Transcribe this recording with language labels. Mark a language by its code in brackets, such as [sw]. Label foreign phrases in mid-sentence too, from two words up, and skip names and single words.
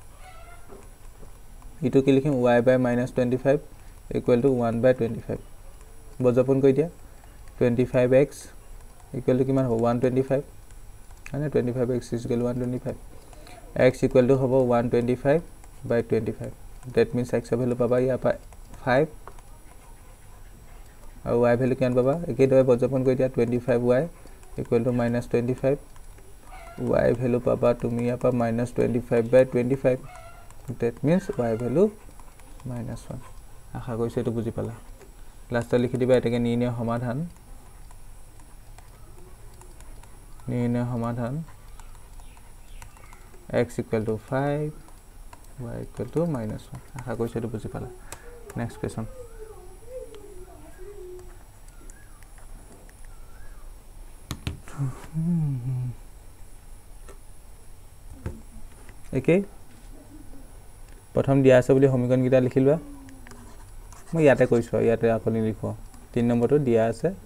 [as] ইটো কি লিখিম y by -25 [en] equal to [as] 1/25 বজ্ৰপূৰণ কৰি দিয়া 25x [en] equal to [as] কিমান হ'ব 125 মানে 25x = 125 x [en] equal to [as] হ'ব 125/25 [en] that means [as] x এর ভ্যালু পাবা ইয়াৰ পৰা 5 আৰু y ভ্যালু কিমান পাবা একেদৰে বজ্ৰপূৰণ কৰি দিয়া 25y [en] equal to [as] -25 y ভ্যালু পাবা তুমি ইয়াৰ পৰা -25/25 [en] that means [as] y ভ্যালু -1 আশা কৰিছোঁ এইটো বুজি পালা লাষ্টত লিখি দিবা এটাকে নিৰ্ণয় সমাধান x [en] equal to [as] 5 y [en] equal to [as] -1 আশা কৰিছোঁ এইটো বুজি পালা [en] next question [as] একে প্ৰথম দিয়া আছে বুলি সমীকৰণকেইটা লিখি লোৱা মই ইয়াতে কৈছোঁ ইয়াতে আপুনি লিখো 3 নম্বৰটো দিয়া আছে